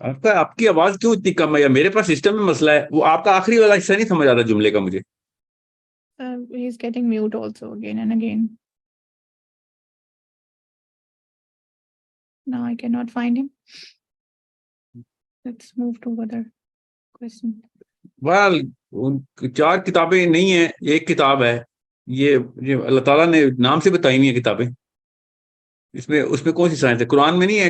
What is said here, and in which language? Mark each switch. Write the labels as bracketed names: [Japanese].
[Urdu] آپ کی آواز کیوں اتنی کم ہے، یا میرے پاس سسٹم میں مسئلہ ہے؟ وہ آپ کا آخری والا حصہ نہیں سمجھ آ رہا جملے کا مجھے. [English] He's getting mute also again and again. Now I cannot find him. Let's move to other question. [Urdu] بہرحال چار کتابیں نہیں ہیں، ایک کتاب ہے. یہ اللہ تعالیٰ نے نام سے بتائی ہوئی ہیں کتابیں. اس میں کون سی سائنس ہے؟ قرآن میں نہیں ہے.